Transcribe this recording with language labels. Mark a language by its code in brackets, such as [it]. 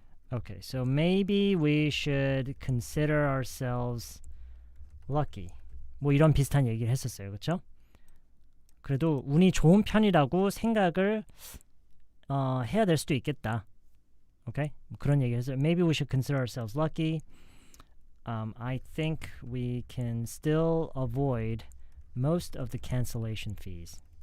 [en] Okay, so maybe we should consider ourselves lucky. [ko] 뭐 이런 비슷한 얘기를 했었어요. 그렇죠? 그래도 운이 좋은 편이라고 생각을 해야 될 수도 있겠다. Okay? 그런 얘기를 했어요. [en] Maybe we should consider ourselves lucky. I think we can still avoid most of the cancellation fees.